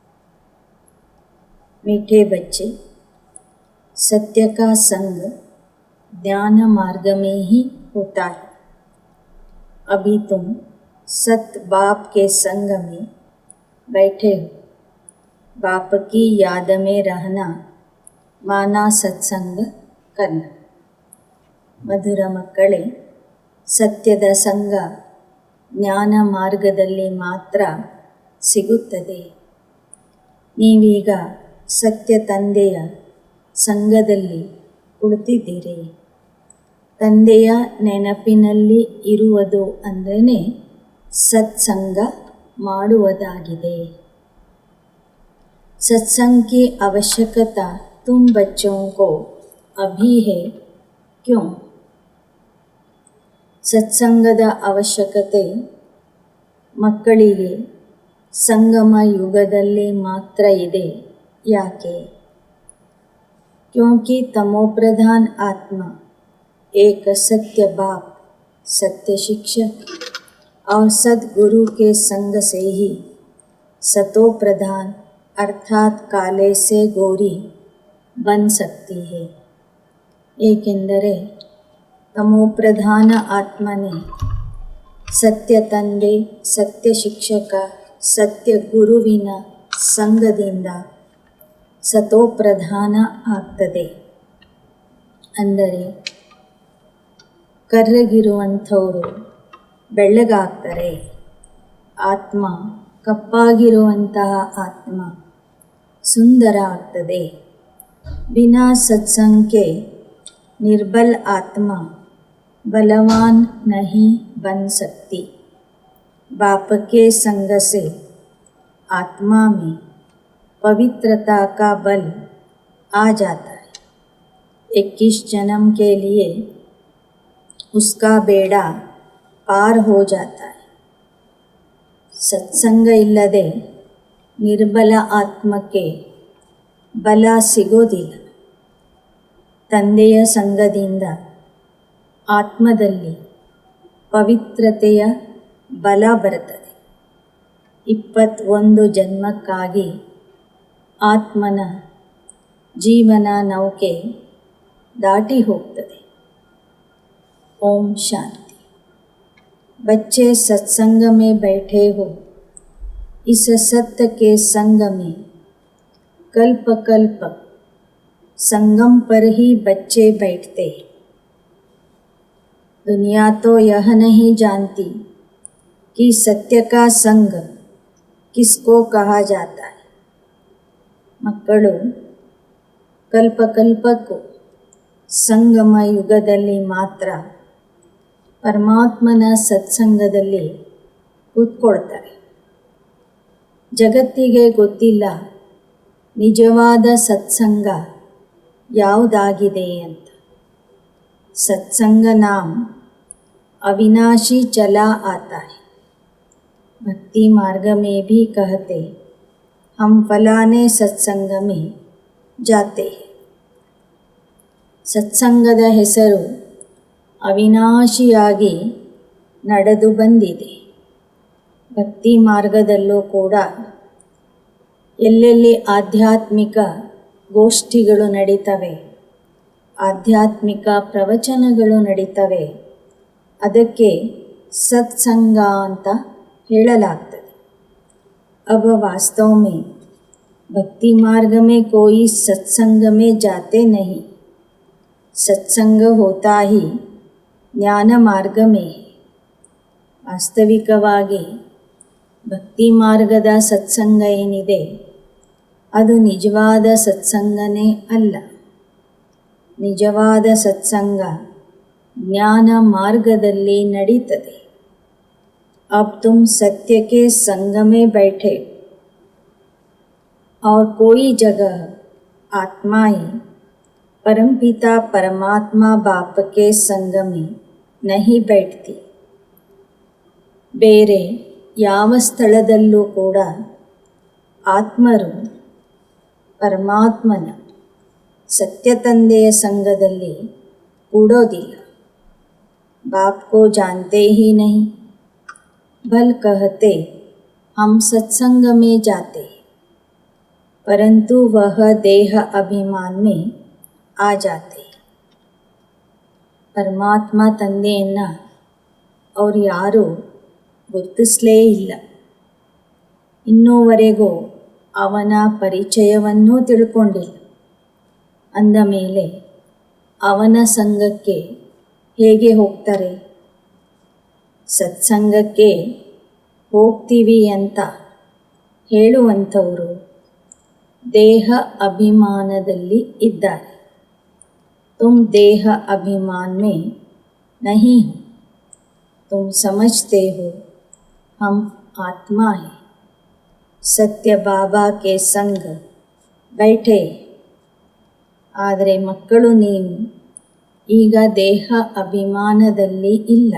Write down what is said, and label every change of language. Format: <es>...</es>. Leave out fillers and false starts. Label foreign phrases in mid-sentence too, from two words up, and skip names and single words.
<hi>मीठे बच्चे, सत्य का संग ज्ञान मार्ग में ही होता है। अभी तुम सत बाप के संग में बैठे हो। बाप की याद में रहना माना सत्संग करना।</hi> <kn>ಮಧುರ ಮಕ್ಕಳೇ, ಸತ್ಯದ ಸಂಗ ಜ್ಞಾನ ಮಾರ್ಗದಲ್ಲಿ ಮಾತ್ರ ಸಿಗುತ್ತದೆ. ನೀವೀಗ ಸತ್ಯ ತಂದೆಯ ಸಂಗದಲ್ಲಿ ಕುಳಿತಿದ್ದೀರಿ. ತಂದೆಯ ನೆನಪಿನಲ್ಲಿ ಇರುವುದು ಅಂದರೆ ಸತ್ಸಂಗ ಮಾಡುವುದಾಗಿದೆ.</kn> <hi>सत्संग की आवश्यकता तुम बच्चों को अभी है, क्यों?</hi> <kn>ಸತ್ಸಂಗದ ಅವಶ್ಯಕತೆ ಮಕ್ಕಳಿಗೆ ಸಂಗಮ ಯುಗದಲ್ಲಿ ಮಾತ್ರ ಇದೆ. ಯಾಕೆ?</kn> <hi>क्योंकि तमोप्रधान आत्मा एक सत्य बाप, सत्य शिक्षक और सद्गुरु के संग से ही सतो प्रधान अर्थात काले से गोरी बन सकती है.</hi> <kn>ಏಕೆಂದರೆ ತಮೋಪ್ರಧಾನ ಆತ್ಮನೇ ಸತ್ಯ ತಂದೆ, ಸತ್ಯ ಶಿಕ್ಷಕ, ಸತ್ಯ ಗುರುವಿನ ಸಂಗದಿಂದ ಸತೋಪ್ರಧಾನ ಆಗ್ತದೆ. ಅಂದರೆ ಕರ್ರಗಿರುವಂಥವರು ಬೆಳ್ಳಗಾಗ್ತಾರೆ. ಆತ್ಮ ಕಪ್ಪಾಗಿರುವಂತಹ ಆತ್ಮ ಸುಂದರ ಆಗ್ತದೆ.</kn> <hi>बिना सत्संग के निर्बल आत्मा बलवान नहीं बन सकती. बाप के संग से आत्मा में पवित्रता का बल आ जाता है. 21 जन्म के लिए उसका बेड़ा पार हो जाता है.</hi> <kn>सत्संग इಲ್ಲದೆ ನಿರ್ಬಲ ಆತ್ಮಕ್ಕೆ ಬಲ ಸಿಗೋದಿಲ್ಲ. ತಂದೆಯ ಸಂಗದಿಂದ ಆತ್ಮದಲ್ಲಿ ಪವಿತ್ರತೆಯ ಬಲ ಬರುತ್ತದೆ. 21 ಜನ್ಮಕ್ಕಾಗಿ ಆತ್ಮನ ಜೀವನ ನೌಕೆ ದಾಟಿ ಹೋಗ್ತದೆ. ಓಂ ಶಾಂತಿ.</kn> <hi>बच्चे सत्संग में बैठे हो. इस सत्य के संग में कल्प कल्प संगम पर ही बच्चे बैठते हैं. दुनिया तो यह नहीं जानती कि सत्य का संग किसको कहा जाता है.</hi> <kn>ಮಕ್ಕಳು ಕಲ್ಪಕಲ್ಪಕ್ಕೂ ಸಂಗಮ ಯುಗದಲ್ಲಿ ಮಾತ್ರ ಪರಮಾತ್ಮನ ಸತ್ಸಂಗದಲ್ಲಿ ಕೂತ್ಕೊಳ್ತಾರೆ. ಜಗತ್ತಿಗೆ ಗೊತ್ತಿಲ್ಲ ನಿಜವಾದ ಸತ್ಸಂಗ ಯಾವುದಾಗಿದೆ ಅಂತ.</kn> <hi>सत्संग नाम अविनाशी चला आता है. भक्ति मार्ग में भी कहते हम फलाने सत्संग में जाते हैं.</hi> <kn>ಸತ್ಸಂಗದ ಹೆಸರು ಅವಿನಾಶಿಯಾಗಿ ನಡೆದು ಬಂದಿದೆ. ಭಕ್ತಿ ಮಾರ್ಗದಲ್ಲೂ ಕೂಡ ಎಲ್ಲೆಲ್ಲಿ ಆಧ್ಯಾತ್ಮಿಕ ಗೋಷ್ಠಿಗಳು ನಡೀತವೆ, ಆಧ್ಯಾತ್ಮಿಕ ಪ್ರವಚನಗಳು ನಡೀತವೆ, ಅದಕ್ಕೆ ಸತ್ಸಂಗ ಅಂತ ಹೇಳಲಾಗ್ತದೆ.</kn> <hi>अब वास्तव में भक्ति मार्ग में कोई सत्संग में जाते नहीं. सत्संग होता ही ज्ञान मार्ग में है.</hi> <kn>ವಾಸ್ತವಿಕವಾಗಿ ಭಕ್ತಿ ಮಾರ್ಗದ ಸತ್ಸಂಗ ಏನಿದೆ ಅದು ನಿಜವಾದ ಸತ್ಸಂಗನೇ ಅಲ್ಲ. ನಿಜವಾದ ಸತ್ಸಂಗ ಜ್ಞಾನ ಮಾರ್ಗದಲ್ಲಿ ನಡೀತದೆ.</kn> <hi>अब तुम सत्य के संग में बैठे और कोई जगह आत्माएं परमपिता परमात्मा बाप के संग में नहीं बैठती.</hi> <kn>ಬೇರೆ ಯಾವ ಸ್ಥಳದಲ್ಲೂ ಕೂಡ ಆತ್ಮರು ಪರಮಾತ್ಮನ ಸತ್ಯ ತಂದೆಯ ಸಂಘದಲ್ಲಿ ಕೂಡೋದಿಲ್ಲ.</kn> <hi>बाप को जानते ही नहीं, भल कहते हम सत्संग में जाते, परंतु वह देह अभिमान में आ जाते.</hi> <kn>ಪರಮಾತ್ಮ ತಂದೆಯನ್ನು ಅವರು ಯಾರೂ ಗುರುತಿಸಲೇ ಇಲ್ಲ. ಇನ್ನೂವರೆಗೂ ಅವನ ಪರಿಚಯವನ್ನೂ ತಿಳ್ಕೊಂಡಿಲ್ಲ. ಅಂದ ಮೇಲೆ ಅವನ ಸಂಘಕ್ಕೆ ಹೇಗೆ ಹೋಗ್ತಾರೆ? ಸತ್ಸಂಗಕ್ಕೆ ಹೋಗ್ತೀವಿ ಅಂತ ಹೇಳುವಂಥವರು ದೇಹ ಅಭಿಮಾನದಲ್ಲಿ ಇದ್ದಾರೆ.</kn> <hi>तुम देह अभिमान में नहीं हो, तुम समझते हो हम आत्मा हैं. सत्य बाबा के संग बैठे.</hi> <kn>ಆದರೆ ಮಕ್ಕಳು ನೀವು ಈಗ ದೇಹ ಅಭಿಮಾನದಲ್ಲಿ ಇಲ್ಲ.</kn>